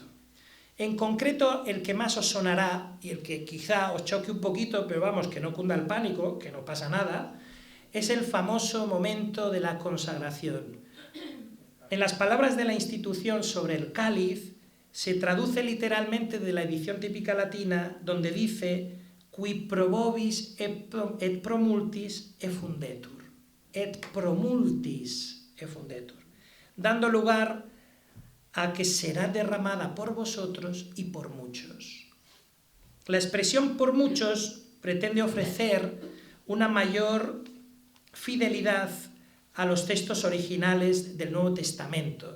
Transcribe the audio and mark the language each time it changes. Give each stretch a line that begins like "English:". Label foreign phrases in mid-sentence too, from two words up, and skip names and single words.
Spanish: En concreto, el que más os sonará y el que quizá os choque un poquito, pero vamos, que no cunda el pánico, que no pasa nada, es el famoso momento de la consagración. En las palabras de la institución sobre el cáliz, se traduce literalmente de la edición típica latina, donde dice
Latin: «qui probobis et promultis effundetur», et promultis effundetur,
Spanish: dando lugar a que será derramada por vosotros y por muchos. La expresión por muchos pretende ofrecer una mayor fidelidad a los textos originales del Nuevo Testamento.